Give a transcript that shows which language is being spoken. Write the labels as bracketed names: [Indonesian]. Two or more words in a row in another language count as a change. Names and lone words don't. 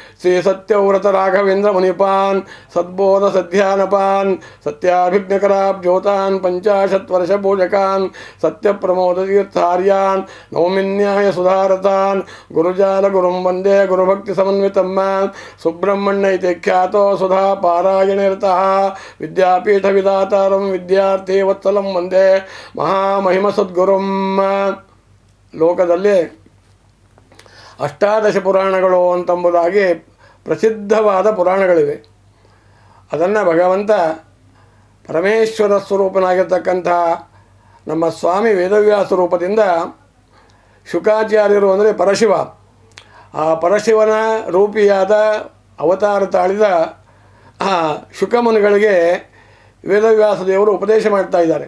[Sanskrit] श्रीसत्यव्रतराघवेन्द्रमुनिपान् सद्बोधसध्यानपान् सत्याभिज्ञकराब्जोतान् पञ्चाशत्वर्षपूजकान् सत्यप्रमोदतीर्थार्यान् नौमिन्यायसुधारतान् गुरुजालगुरुं वन्दे गुरुभक्तिसमन्वितं सुब्रह्मण्य इति ख्यातो सुधा पारायणनिरतः विद्यापीठविधातारं विद्याರ್ಥीवत्सलं वन्दे ಮಹಾಮಹಿಮಸದ್ಗುರುಂ. [Kannada] ಲೋಕದಲ್ಲಿ ಅಷ್ಟಾದಶ ಪುರಾಣಗಳು ಅಂತಂಬುದಾಗಿ ಪ್ರಸಿದ್ಧವಾದ ಪುರಾಣಗಳಿವೆ. ಅದನ್ನು ಭಗವಂತ ಪರಮೇಶ್ವರ ಸ್ವರೂಪನಾಗಿರ್ತಕ್ಕಂಥ ನಮ್ಮ ಸ್ವಾಮಿ ವೇದವ್ಯಾಸ ರೂಪದಿಂದ ಶುಕಾಚಾರ್ಯರು ಅಂದರೆ ಪರಶಿವ, ಆ ಪರಶಿವನ ರೂಪಿಯಾದ ಅವತಾರ ತಾಳಿದ ಶುಕಮುನಿಗಳಿಗೆ ವೇದವ್ಯಾಸ ದೇವರು ಉಪದೇಶ ಮಾಡ್ತಾ ಇದ್ದಾರೆ.